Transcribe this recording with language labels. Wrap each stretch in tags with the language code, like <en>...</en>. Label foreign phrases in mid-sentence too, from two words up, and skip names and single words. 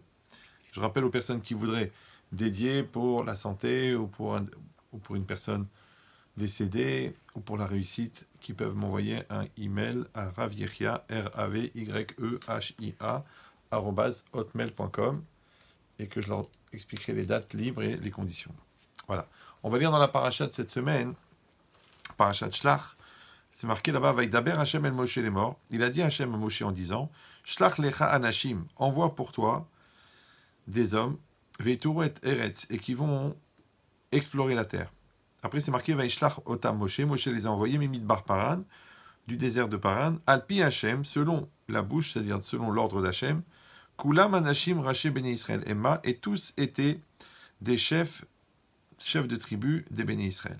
<fr>Je rappelle aux personnes qui voudraient dédier pour la santé ou pour une personne décédée ou pour la réussite, qui peuvent m'envoyer un email à ravyechia, RAVYEHIA, @hotmail.com, et que je leur expliquerai les dates libres et les conditions. Voilà. On va lire dans la paracha de cette semaine, paracha de Shlach, c'est marqué là-bas,</fr> <he>וידבר השם אל משה לאמר.</he> <fr>Il a dit Hashem à Moshe en disant,</fr> <he>שלח לך אנשים,</he> <fr>envoie pour toi des hommes,</fr> <he>ויתורו את ארץ,</he> <fr>et qui vont explorer la terre. Après c'est marqué,</fr> <he>וישלח אותם משה,</he> <fr>Moshe les a envoyés,</fr> <he>ממדבר פארן,</he> <fr>du désert de Paran,</fr> <he>על פי השם,</he> <fr>selon la bouche, c'est-à-dire selon l'ordre d'Hashem,</fr> <he>כולם אנשים ראשי בני ישראל המה,</he> <fr>et tous étaient des chefs de tribu des Béné Israël.</fr>